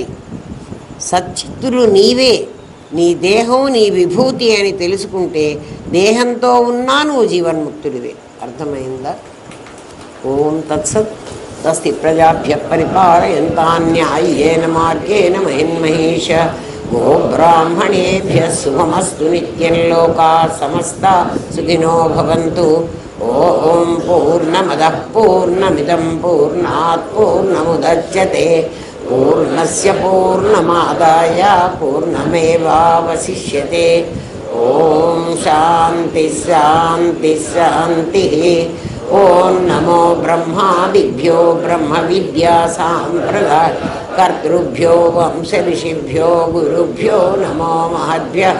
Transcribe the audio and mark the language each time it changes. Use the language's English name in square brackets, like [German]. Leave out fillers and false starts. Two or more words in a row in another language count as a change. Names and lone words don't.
[Telugu] సచ్చిత్తులు నీవే, నీ దేహం నీ విభూతి అని తెలుసుకుంటే దేహంతో ఉన్నా నువ్వు జీవన్ముక్తుడివే. అర్థమైందా? [Sanskrit] ఓం తత్సత్. స్వస్తి ప్రజాభ్య పరిపాలయంతాన్యాయేన మార్గేణ మహిన్మహేష. గోబ్రాహ్మణేభ్యः శుభమస్తు నిత్యం. లోకా సమస్తా సుఖినో భవంతు. ఓం పూర్ణమదః పూర్ణమిదం పూర్ణాత్ పూర్ణముదచ్యతే పూర్ణస్య పూర్ణమాదాయ పూర్ణమేవావశిష్యతే. ఓం శాంతి శాంతి శాంతి. ఓం నమో బ్రహ్మాదిభ్యో బ్రహ్మ విద్యా సాంప్రదాయ కర్తృభ్యో వంశ ఋషిభ్యో గురుభ్యో నమో మహద్భ్యః.